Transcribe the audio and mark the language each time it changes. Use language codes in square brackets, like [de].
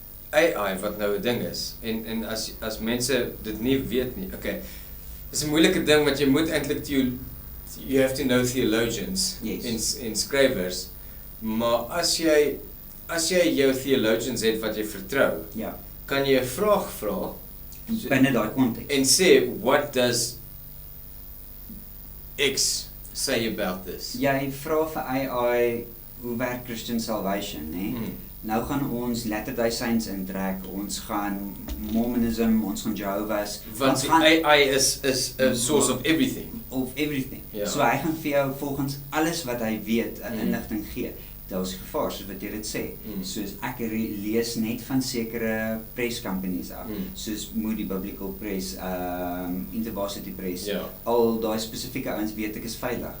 [af] AI wat nou 'n ding is en as mense dit nie weet nie. Okay. Dis 'n moeilike ding wat jy moet eintlik [en] you have to know theologians [af] en skrywers. Maar as jy jou theologians het wat jy vertrou, ja, kan jy 'n vraag vra binne daai konteks en sê [en] what does X say about this? [af] Jy vra vir AI hoe werk Christian Salvation, né? Nou gaan ons Latter-day Saints intrek, ons gaan Mormonism, ons gaan Jehovah's. [en] Want AI is a source of everything. [af] Ja. So hy gaan vir jou volgens alles wat hy weet 'n inligting gee. Daar's gevaar soos wat jy dit sê. Soos ek lees net van sekere press companies af, soos Moody Biblical Press, InterVarsity Press. Ja. Al daai spesifieke ouens weet ek is veilig.